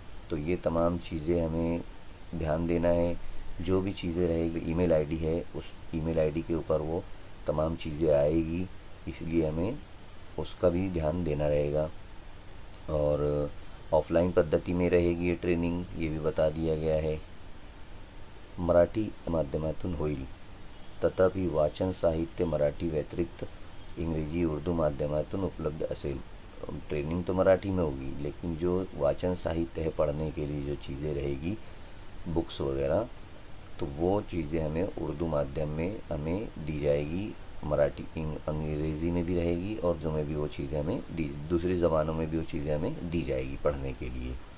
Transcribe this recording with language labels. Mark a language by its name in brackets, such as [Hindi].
[Hindi] तो ये तमाम चीज़ें हमें ध्यान देना है। जो भी चीज़ें रहेगी, ईमेल आईडी है, उस ईमेल आईडी के ऊपर वो तमाम चीज़ें आएगी, इसलिए हमें उसका भी ध्यान देना रहेगा। और ऑफलाइन पद्धति में रहेगी ये ट्रेनिंग, ये भी बता दिया गया है। [Marathi] मराठी माध्यमातून होईल, तथापि वाचन साहित्य मराठी व्यतिरिक्त इंग्रजी उर्दू माध्यमातून उपलब्ध असेल। [Hindi] ट्रेनिंग तो मराठी में होगी, लेकिन जो वाचन साहित्य है, पढ़ने के लिए जो चीज़ें रहेगी, बुक्स वगैरह, तो वो चीज़ें हमें उर्दू माध्यम में हमें दी जाएगी, मराठी अंग्रेज़ी में भी रहेगी, और जो में भी वो चीज़ें हमें दूसरी ज़बानों में भी वो चीज़ें हमें दी जाएगी पढ़ने के लिए।